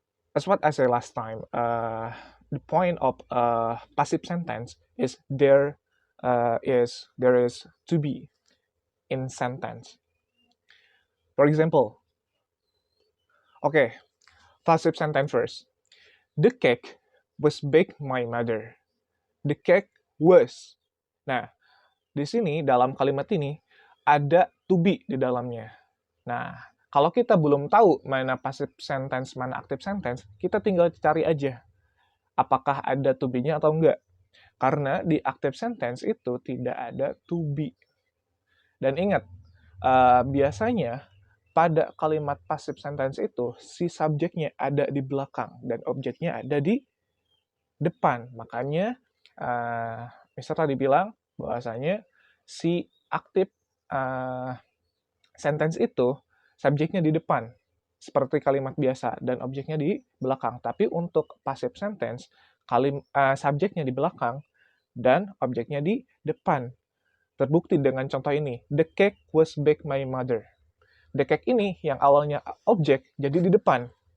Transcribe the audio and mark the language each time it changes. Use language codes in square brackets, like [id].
[en] As what I said last time, the point of passive sentence is there is to be in sentence. For example, okay, passive sentence first. The cake was baked by my mother. The cake was. [id] Nah, di sini dalam kalimat ini ada to be di dalamnya. Nah, kalau kita belum tahu mana passive sentence, mana active sentence, kita tinggal cari aja apakah ada to be-nya atau enggak. Karena di active sentence itu tidak ada to be. Dan ingat, biasanya pada kalimat passive sentence itu si subjeknya ada di belakang dan objeknya ada di depan. Makanya Mister tadi bilang bahwasanya si active sentence itu subjeknya di depan seperti kalimat biasa dan objeknya di belakang. Tapi untuk passive sentence subjeknya di belakang dan objeknya di depan. Terbukti dengan contoh ini. [en] The cake was baked by my mother. [id] The cake ini yang awalnya objek jadi di depan.